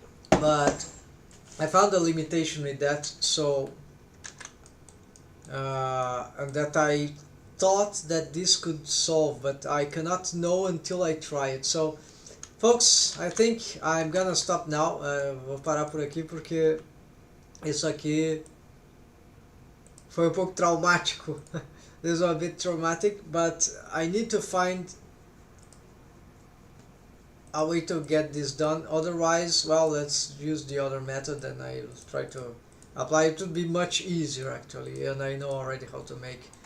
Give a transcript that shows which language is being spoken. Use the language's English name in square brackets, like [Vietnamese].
[English] But I found a limitation with that, so and that I thought that this could solve, but I cannot know until I try it. So, folks, I think I'm gonna stop now. [Portuguese] Vou parar por aqui porque isso aqui foi um pouco traumático. [English] This was a bit traumatic, but I need to find a way to get this done. Otherwise, well, let's use the other method and I'll try to apply. It would be much easier actually, and I know already how to make.